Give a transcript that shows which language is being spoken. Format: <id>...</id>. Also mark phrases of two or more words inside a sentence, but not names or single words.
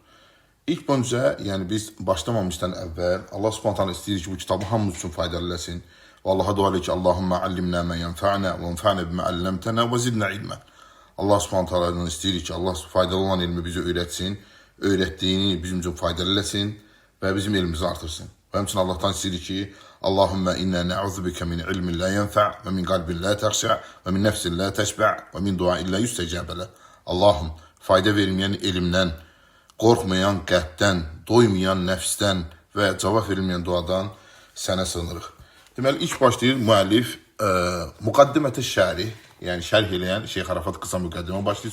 <az>İlk öncə, yəni biz başlamamışdan əvvəl Allah Subhanahu istəyir ki, bu kitabı hamımız üçün faydalı eləsin. Və Allaha dua edir ki,</az> <ar>اللهم علمنا ما ينفعنا وانفعنا بما علمتنا وزدنا علما.</ar> <az>Allah Subhanahu istəyir ki, Allah faydalı olan ilmi bizə öyrətsin, öyrətdiyini bizim üçün faydalı eləsin və bizim elmimizi artırsın. Və həmçinin Allahdan istəyir ki,</az> <ar>اللهم إنا نعوذ بك من علم لا ينفع ومن قلب لا يخشع ومن نفس لا تشبع ومن دعاء لا يستجاب له.</ar> <az>Allahım, fayda verməyən elmdən, qorxmayan qəlbdən, doymayan nəfsdən və cavab verilməyən duadan sənə sığınırıq. Deməli, ilk başlayır müəllif Muqaddimət-i Şərih, yəni şərh eləyən Şeyx Arafat qısa müqəddimə başlayır.</az>